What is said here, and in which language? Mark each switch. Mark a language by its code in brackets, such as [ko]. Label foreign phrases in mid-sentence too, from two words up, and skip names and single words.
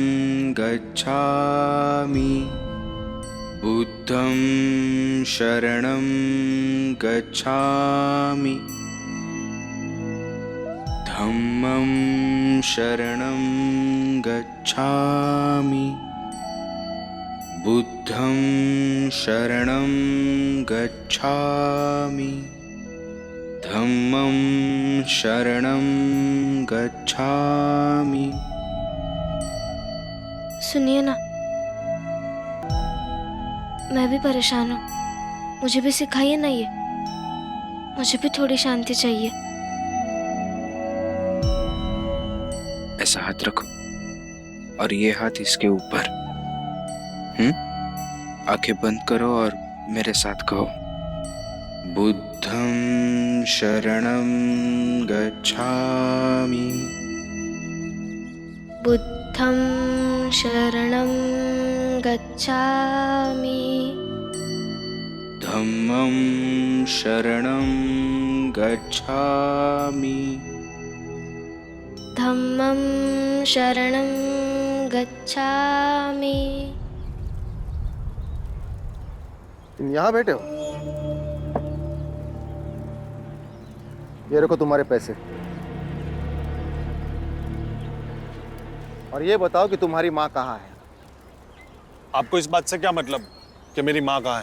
[pi] गच्छामि, बुद्धं शरणं गच्छामि, धम्मं शरणं गच्छामि, बुद्धं शरणं गच्छामि, धम्मं शरणं गच्छामि। [hi] सुनिए ना, मैं भी परेशान हूँ, मुझे भी सिखाइए ना ये। मुझे भी थोड़ी शांति चाहिए। ऐसा हाथ रखो और ये हाथ इसके ऊपर। आंखें बंद करो और मेरे साथ कहो, [pi] बुद्धं शरणं गच्छामि, बुद्धं शरणं गच्छामि, धम्मं शरणं गच्छामि, धम्मं शरणं गच्छामि। [hi] तुम यहाँ बैठे हो? ये रखो तुम्हारे पैसे। और ये बताओ कि तुम्हारी माँ कहाँ है? आपको इस बात से क्या मतलब कि मेरी माँ कहाँ है?